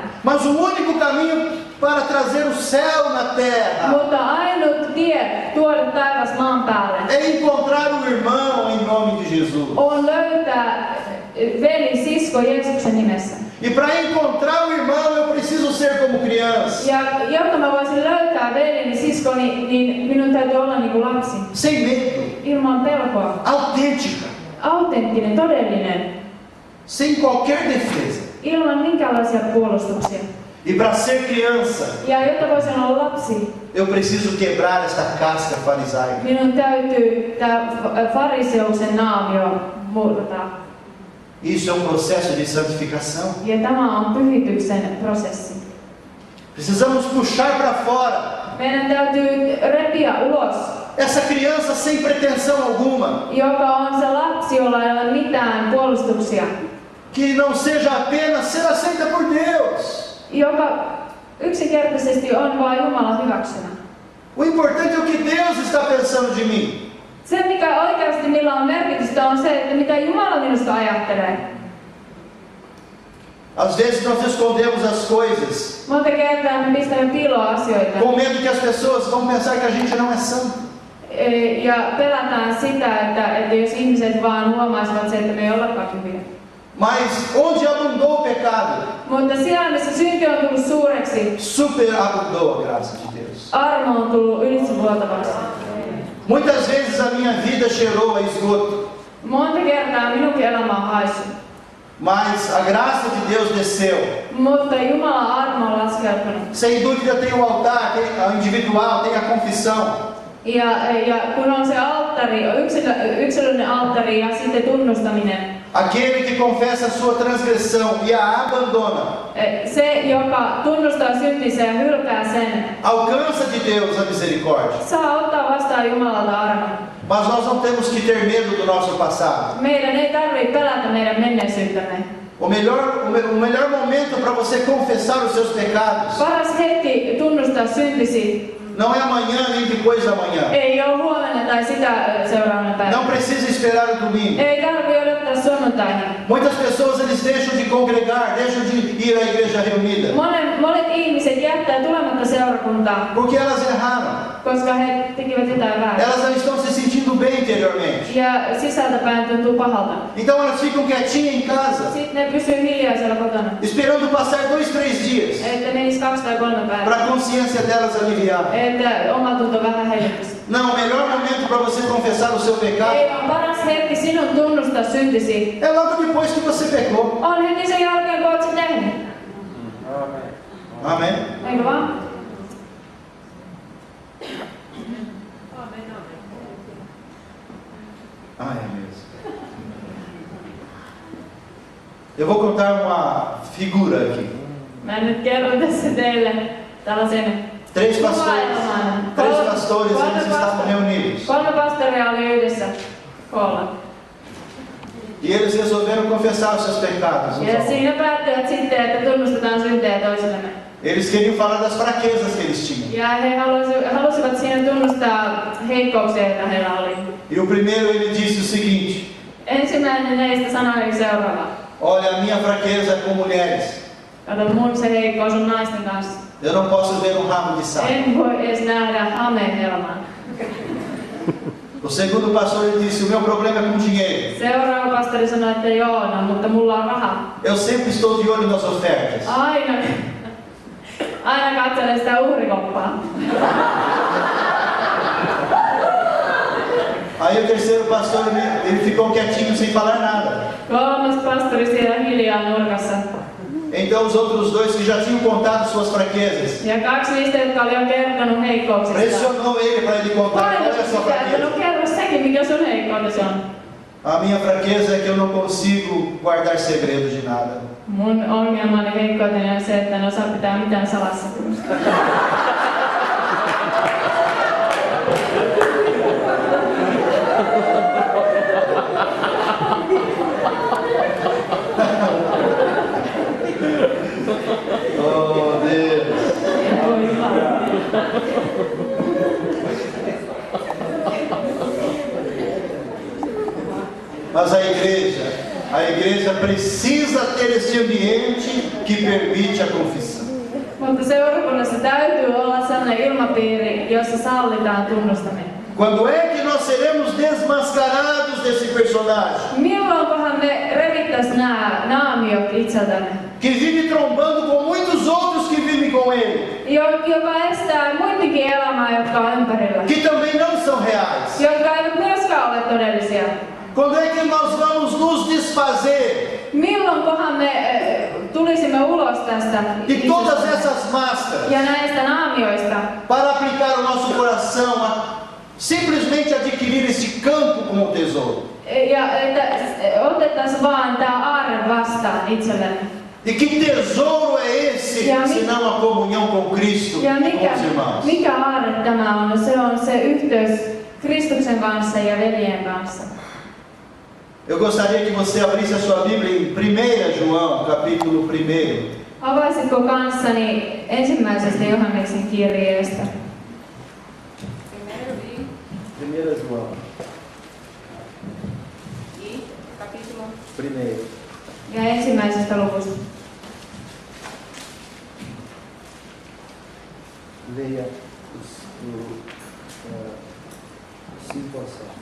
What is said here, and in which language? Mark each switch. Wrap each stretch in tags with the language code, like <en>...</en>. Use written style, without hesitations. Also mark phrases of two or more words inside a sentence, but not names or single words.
<pt>Mas o único caminho para trazer o céu na terra</pt> <fi>Mutta ainut tie tuoda taivas maan päälle</fi> <pt>é encontrar o irmão em nome de Jesus.</pt> <fi>on löytää veli, sisko Jeesuksen nimessä.</fi> <pt>E para encontrar o irmão, eu preciso ser como criança,</pt> <fi>Ja jotta mä voisin löytää veljeni, siskoni, niin minun täytyy olla niin kuin lapsi.</fi> <pt>sem medo,</pt> <fi>Ilman pelkoa.</fi> <pt>autêntica,</pt> <fi>Autenttinen, todellinen.</fi> <pt>sem qualquer defesa.</pt> <fi>Ilman minkäänlaisia puolustuksia.</fi> <pt>E para ser criança,</pt> <fi>Ja jotta voisin olla lapsi,</fi> <pt>eu preciso quebrar esta casca farisaica.</pt> <fi>minun täytyy tämä fariseuksen naamio murtaa.</fi> <pt>Isso é um processo de santificação.</pt> <fi>Ja tämä on pyhityksen prosessi.</fi> <pt>Precisamos puxar para fora</pt> <fi>Meidän täytyy repiä ulos,</fi> <pt>essa criança sem pretensão alguma,</pt> <fi>joka on se lapsi, jolla ei ole mitään puolustuksia.</fi> <pt>que não seja apenas ser aceita por Deus.</pt> <fi>Joka yksinkertaisesti on vain Jumalan hyväksymä.</fi> <pt>O importante é o que Deus está pensando de mim.</pt> <fi>Se, mikä oikeasti millä on merkitystä, on se, että mitä Jumala minusta ajattelee.</fi> <pt>Às vezes nós escondemos as coisas</pt> <fi>Monta kertaa me pistämme piiloon asioita</fi> <pt>com medo que as pessoas vão pensar que a gente não é santo.</pt> <fi>ja pelätään sitä, että jos ihmiset vaan huomaisivat se, että me ei ollakaan hyviä.</fi> <pt>Mas onde abundou o pecado,</pt> <fi>Mutta siellä, missä synti on tullut suureksi,</fi> <pt>superabundou a graça de Deus.</pt> <fi>armo on tullut ylitsevuotavaksi.</fi> <pt>Muitas vezes a minha vida cheirou a esgoto,</pt> <fi>Monta kertaa minunkin elämä on haissut.</fi> <pt>mas a graça de Deus desceu.</pt> <fi>Mutta Jumalan armo on laskeutunut.</fi> <pt>Sem dúvida tem o altar, tem a individual, tem a confissão.</pt> <fi>Ja kun on se alttari, alttari, yksilöllinen alttari ja sitten tunnustaminen.</fi> <pt>Aquele que confessa a sua transgressão e a abandona,</pt> <fi>Se, joka tunnustaa syntinsä ja hylkää sen,</fi> <pt>alcança de Deus a misericórdia.</pt> <fi>saa ottaa vastaan Jumalalta armon.</fi> <pt>Mas nós não temos que ter medo do nosso passado.</pt> <fi>Meidän ei tarvitse pelätä meidän menneisyyttämme.</fi> <pt>O melhor momento para você confessar os seus pecados</pt> <fi>Paras hetki tunnustaa syntisi</fi> <pt>não é amanhã nem depois da manhã.</pt> <fi>ei ole huomenna tai sitä seuraavana päivänä.</fi> <pt>Não precisa esperar o domingo.</pt> <fi>Ei tarvitse odottaa sunnuntaihin.</fi> <pt>Muitas pessoas eles deixam de congregar, deixam de ir à igreja reunida,</pt> <fi>Monet ihmiset jättää tulematta seurakuntaan,</fi> <pt>porque elas erraram.</pt> <fi>koska he tekivät jotain väärin.</fi> <pt>Elas não estão se sentindo bem interiormente.</pt> <fi>Ja sisältäpäin tuntuu pahalta.</fi> <pt>Então elas ficam quietinhas em casa,</pt> <fi>Sitten ne pysyy hiljaisella kotona.</fi> <pt>esperando passar 2-3 dias</pt> <fi>Että menisi 2 tai 3</fi> <pt>para</pt> <fi>päivää.</fi> <pt>a consciência delas aliviar.</pt> <fi>Että omatunto vähän helpottaisi.</fi> <pt>Não, o melhor momento para você confessar o seu pecado</pt> <fi>Ei vaan paras hetki sinun tunnustaa syntisi.</fi> <pt>é logo depois que você pecou.</pt> <fi>On heti sen jälkeen, kun oot sen tehnyt.</fi> <pt>Amém?</pt> <fi>Eikö vaan?</fi> <pt>Ah, é mesmo. Eu vou contar uma figura aqui.</pt> <fi>Mä nyt kerron tässä teille tällaisen</fi> <pt>Três pastores,</pt> <fi>kuvaelman.</fi> <pt>eles estavam reunidos.</pt> <fi>3 pastoria oli yhdessä koolla.</fi> <pt>E eles resolveram confessar os seus pecados. uns</pt> <fi>Ja</fi> <pt>aos</pt> <fi>siinä päättivät sitten, että tunnustetaan syntejä toisillemme.</fi> <pt>Eles queriam falar das fraquezas que eles tinham.</pt> <fi>Ja he halusivat siinä tunnustaa heikkouksia, joita heillä oli.</fi> <pt>E o primeiro ele disse o seguinte:</pt> <fi>Ensimmäinen heistä sanoi seuraavaa.</fi> <pt>olha, a minha fraqueza é com mulheres.</pt> <fi>Kato, mun se heikkous on naisten kanssa.</fi> <pt>Eu não posso ver um ramo de saco.</pt> <fi>En voi edes nähdä hamehelmaa.</fi> <pt>O segundo pastor ele disse: o meu problema é com dinheiro.</pt> <fi>Seuraava pastori sanoi, että joo, no, mutta mulla on raha.</fi> <pt>Eu sempre estou de olho nas ofertas.</pt> <fi>Aina katselen sitä uhrikoppaa.</fi> <pt>Aí o terceiro pastor ele ficou quietinho sem falar nada.</pt> <fi>3. pastori siellä hiljaa nurkassa.</fi> <pt>Então os outros dois que já tinham contado suas fraquezas</pt> <fi>Ja 2 niistä, jotka oli jo kertonut heikkouksista.</fi> <pt>pressionou ele para ele contar qual é a sua</pt> <fi>Painotti sitä, että no</fi> <pt>fraqueza.</pt> <fi>kerro sekin, mikä sun heikkoutesi on.</fi> <pt>A minha fraqueza é que eu não consigo guardar segredo de nada.</pt> <fi>Mun ongelmani heikkouteni on se, että en osaa pitää mitään salassa.</fi> <pt>Oh Deus!</pt> <fi>Oi vaan.</fi> <pt>Mas a igreja precisa ter esse ambiente que permite a confissão.</pt> <fi>Mutta seurakunnassa täytyy olla sellainen ilmapiiri, jossa sallitaan tunnustaminen.</fi> <pt>Quando é que nós seremos desmascarados desse personagem</pt> <fi>Milloinkohan me revittäis nämä naamiot itseltämme,</fi> <pt>que vive trombando com muitos outros que vivem com ele,</pt> <fi>joka estää muidenkin elämää, jotka on ympärillä,</fi> <pt>que também não são reais?</pt> <fi>jotka eivät myöskään ole todellisia.</fi> <pt>Quando é que nós vamos nos desfazer</pt> <fi>Milloinkohan me tulisimme ulos tästä</fi> <pt>de todas essas máscaras</pt> <fi>ja näistä naamioista</fi> <pt>para aplicar o nosso coração a simplesmente adquirir esse campo como um tesouro?</pt> <fi>ja että otettaisiin vaan tämä aarre vastaan itsellemme.</fi> <pt>E que tesouro é esse, senão a comunhão com Cristo</pt> <fi>Ja</fi> <pt>e com os irmãos?</pt> <fi>mikä aarre tämä on? Se on se yhteys Kristuksen kanssa ja veljen kanssa.</fi> <pt>Eu gostaria que você abrisse a sua Bíblia em 1 João, capítulo 1.</pt> <fi>Avaisitko kanssani ensimmäisestä Johanneksen kirjeestä?</fi> <pt>1 João. Primeiro.</pt> <fi>Ja ensimmäisestä luvusta.</fi> <pt>Leia os 5 a 7.</pt>